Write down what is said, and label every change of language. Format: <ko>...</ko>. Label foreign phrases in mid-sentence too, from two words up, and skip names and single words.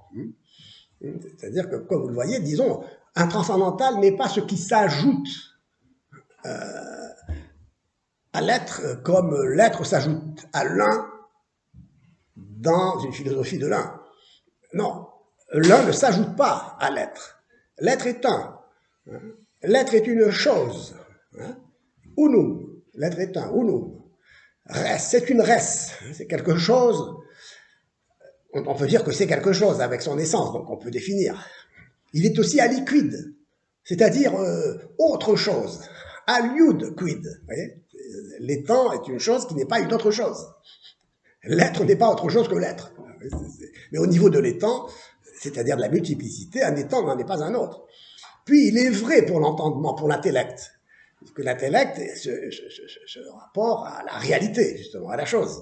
<fr>C'est-à-dire que, comme vous le voyez, disons, un transcendantal n'est pas ce qui s'ajoute à l'être comme l'être s'ajoute à l'un dans une philosophie de l'un. Non, l'un ne s'ajoute pas à l'être. L'être est un. L'être est une chose. Unum. L'être est un. Unum. Res, c'est une res. C'est quelque chose. On peut dire que c'est quelque chose avec son essence, donc on peut définir. Il est aussi aliquid, c'est-à-dire autre chose.</fr> <la>Aliud quid.</la> <fr>L'étant est une chose qui n'est pas une autre chose. L'être n'est pas autre chose que l'être. Mais au niveau de l'étant, c'est-à-dire de la multiplicité, un étant n'en est pas un autre. Puis il est vrai pour l'entendement, pour l'intellect. Parce que l'intellect, ce rapport à la réalité, justement, à la chose.</fr>